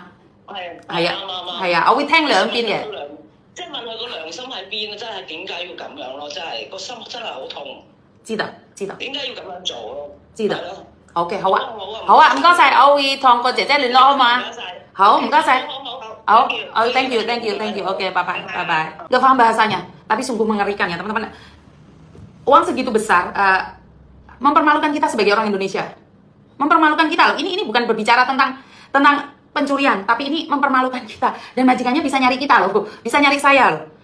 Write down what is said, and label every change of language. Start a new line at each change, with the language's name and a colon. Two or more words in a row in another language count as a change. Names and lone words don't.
Cantonese: 係啊，我會聽兩邊嘅。即係問佢個良心喺邊啊！真係點解要咁樣咯？真係個心真係好痛。知道。點解要咁樣做咯？知道。OK， 好啊，唔該晒，我會同個姐姐聯絡啊嘛。好，唔該晒。好，
English: thank you，
Indonesian: OK，拜拜。Gak paham bahasanya, tapi sungguh mengerikan ya teman-teman. Uang segitu besar, mempermalukan kita sebagai orang Indonesia. Mempermalukan kita loh. Ini bukan berbicara tentang pencurian, tapi ini mempermalukan kita. Dan majikannya bisa nyari kita loh, bisa nyari saya loh.